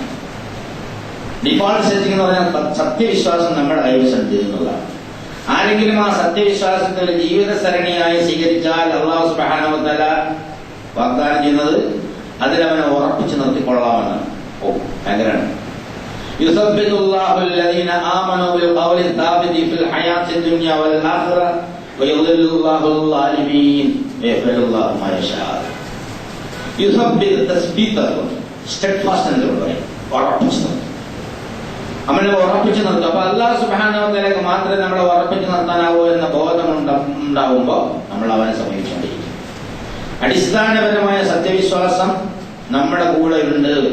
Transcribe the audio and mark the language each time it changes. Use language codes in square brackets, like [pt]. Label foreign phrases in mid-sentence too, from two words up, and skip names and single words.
[en] default setting [ml] എന്ന് പറഞ്ഞാൽ സത്യവിശ്വാസം നമ്മുടെ കൈവശം ചെയ്യുന്നതാണ്. ആരെങ്കിലും ആ സത്യവിശ്വാസത്തെ ഒരു ജീവിത സരണിയായി സ്വീകരിച്ചാൽ അല്ലാഹു [ar] سبحانه وتعالى [ml] വാഗ്ദാനം ചെയ്യുന്നത് അതിലവനെ ഉറപ്പിച്ചു നിർത്തിക്കൊള്ളാമെന്നാണ്. ഭയങ്കരമാണ്. [ar] يثبت الله الذين آمنوا بالقول الثابت في الحياة الدنيا والآخرة ويضل الله الظالمين ويفعل الله ما يشاء. [ml] يثبت തസ്ബീത്ത് steadfast എന്ന് പറയും, ഉറപ്പിച്ചു നിർത്തും. നമ്മളെ ഉറപ്പിച്ചു നിർത്തും. അപ്പൊ അല്ലാഹു [ar] سبحانه وتعالى [ml] മാത്രമേ നമ്മളെ ഉറപ്പിച്ചു നിർത്താനാവൂ എന്ന ബോധം ഉണ്ടാവുമ്പോൾ നമ്മൾ അവനെ സമീപിച്ചുകൊണ്ടിരിക്കും. അടിസ്ഥാനപരമായ സത്യവിശ്വാസം നമ്മുടെ കൂടെ ഉണ്ട്.